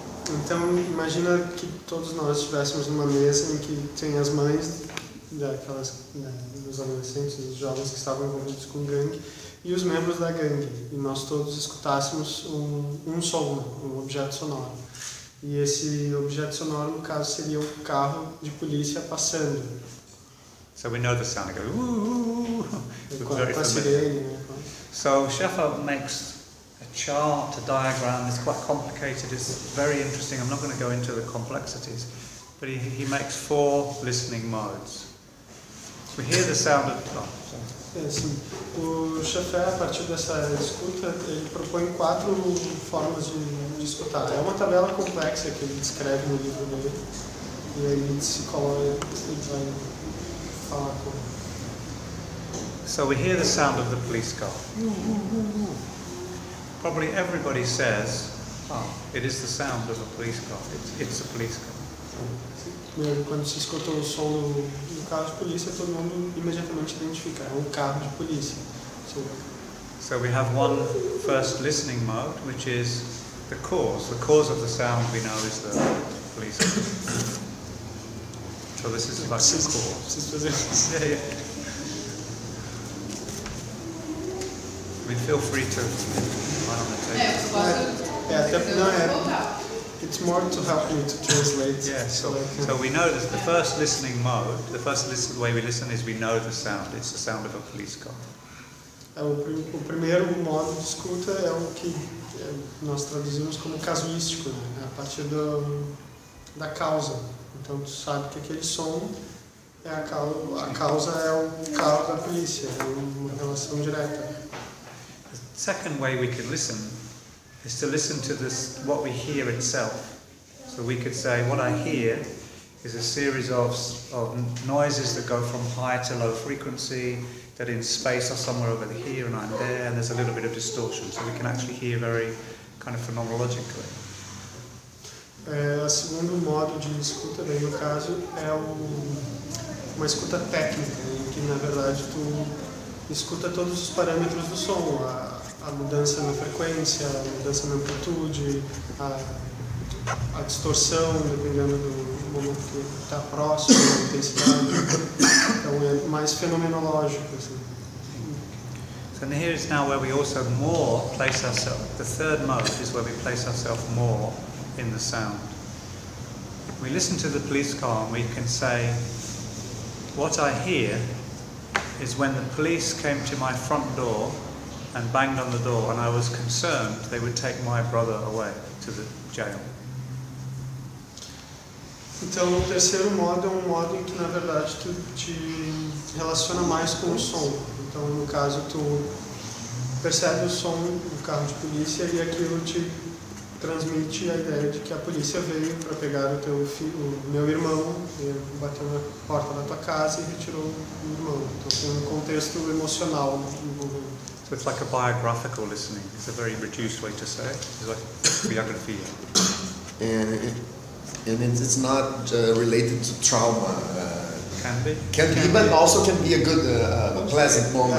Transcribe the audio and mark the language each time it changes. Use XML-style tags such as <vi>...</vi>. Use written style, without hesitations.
<pt>Então, imagina que todos nós estivéssemos numa mesa em que tem as mães daquelas, né, dos adolescentes, dos jovens que estavam envolvidos com gangue e os membros da gangue. E nós todos escutássemos um som, um objeto sonoro. E esse objeto sonoro, no caso, seria um carro de polícia passando.</pt> <en>So we know the sound, go,</en> <pt>com a sirene, né?</pt> <en>So Shefa makes chart, a diagram, it's quite complicated, it's very interesting. I'm not going to go into the complexities, but he makes four listening modes. We hear the sound of... Oh,</en> <pt>sim. O Chefé, a partir dessa escuta, ele propõe quatro formas de escutar. É uma tabela complexa que ele descreve no livro dele, e aí ele se coloca e vai falar com...</pt> <en>So we hear the sound of the police car. Probably everybody says, oh, it is the sound of a police car, it's a police car.</en> <pt>Quando se escuta o som do carro de polícia, todo mundo imediatamente identifica, é um carro de polícia.</pt> <en>So we have one first listening mode, which is the cause of the sound we know is the police car. So this is like the cause. Yeah. I mean, feel free to lie on the table. It's more to help me to translate. Yeah, so we know that the first listening mode, the first listen, the way we listen is we know the sound. It's the sound of a police car.</en> <pt>O primeiro modo de escuta é o que nós traduzimos como casuístico, né? A partir da causa. Então, tu sabe que aquele som é a causa é o carro da polícia, é uma relação direta.</pt> <en>Second way we could listen is to listen to this, what we hear itself. So we could say, what I hear is a series of noises that go from high to low frequency, that in space are somewhere over here and I'm there, and there's a little bit of distortion. So we can actually hear very kind of phenomenologically.</en> <pt>A segundo modo de escuta, daí no caso, é uma escuta técnica, em que na verdade tu escuta todos os parâmetros do som. A mudança na frequência, a mudança na amplitude, a distorção, dependendo do momento que está próximo, da intensidade. Então é mais fenomenológico, assim.</pt> <en>And here is now where we also more place ourselves. The third mode is where we place ourselves more in the sound. We listen to the police car and we can say, what I hear is when the police came to my front door and banged on the door, and I was concerned they would take my brother away to the jail.</en> <pt>Então, o terceiro modo é um modo em que, na verdade, tu te relaciona mais com o som. Então, no caso, tu percebe o som do carro de polícia e aquilo te transmite a ideia de que a polícia veio para pegar o teu filho, o meu irmão, e bateu na porta da tua casa e retirou o irmão. Então, tem um contexto emocional envolvido.</pt> <en>So it's like a biographical listening. It's a very reduced way to say it. It's like biography. And it's not related to trauma. Can be, but also can be a good, a pleasant moment.</en>